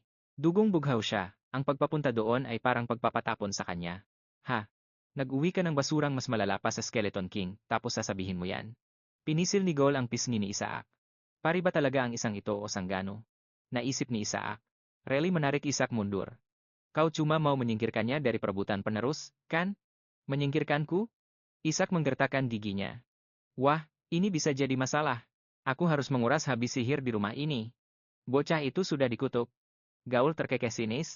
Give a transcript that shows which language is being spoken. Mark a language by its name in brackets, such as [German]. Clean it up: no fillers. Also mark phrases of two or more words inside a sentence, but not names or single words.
[Filipino] Dugong bughaw siya, ang pagpapunta doon ay parang pagpapatapon sa kanya. Ha? Nag-uwi ka ng basurang mas malala pa sa Skeleton King, tapos sasabihin mo yan. Pinisil ni Goal ang pisngi ni Isaac. Pari ba talaga ang isang ito o sanggano? Naisip ni Isaac. [Indonesian] Relly menarik Isaac mundur. Kau cuma mau menyingkirkan niya dari perebutan penerus, kan? Menyingkirkanku? Isaac menggertakkan giginya. Wah, ini bisa jadi masalah. Aku harus menguras habis sihir di rumah ini. Bocah itu sudah dikutuk. Gaul terkekeh sinis.